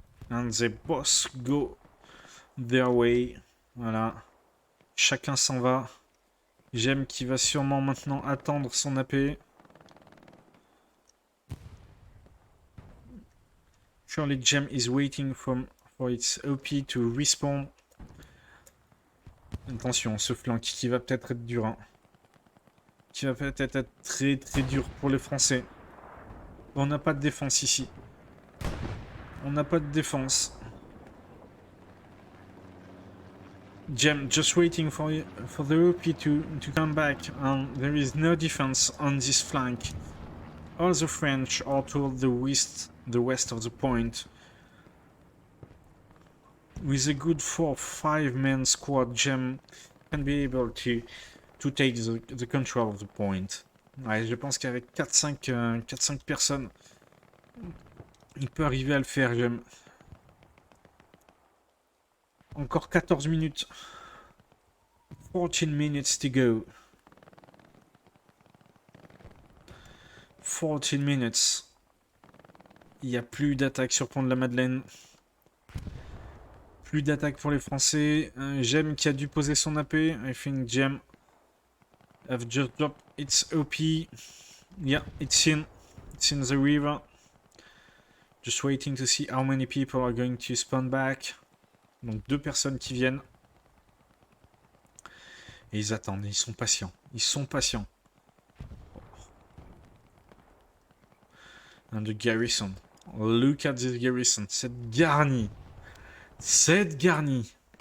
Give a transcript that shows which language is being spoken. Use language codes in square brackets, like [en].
[en] And the boss go their way. [fr] Voilà. Chacun s'en va. Gem qui va sûrement maintenant attendre son AP. [en] Surely Gem is waiting for its OP to respawn. [fr] Attention, ce flank qui va peut-être être dur. Hein. Qui va peut-être être très très dur pour les Français. On n'a pas de défense ici. On n'a pas de défense. [en] Gem just waiting for the OP to come back, and there is no defense on this flank. All the French are toward the west of the point. With a good 4-5-man squad, Gem can be able to take the control of the point. [fr] Ouais, je pense qu'avec 4-5 personnes, il peut arriver à le faire, Gem. Encore 14 minutes. [en] 14 minutes to go. [fr] 14 minutes. Il n'y a plus d'attaque sur Pont de la Madeleine. Plus d'attaque pour les Français. Gem qui a dû poser son AP. [en] I think Gem have just dropped its OP. Yeah, it's in the river. Just waiting to see how many people are going to spawn back. [fr] Donc 2 personnes qui viennent. Et ils attendent, ils sont patients. Ils sont patients. [en] And the garrison. Look at this garrison. [fr] Cette garnie. Cette garnie.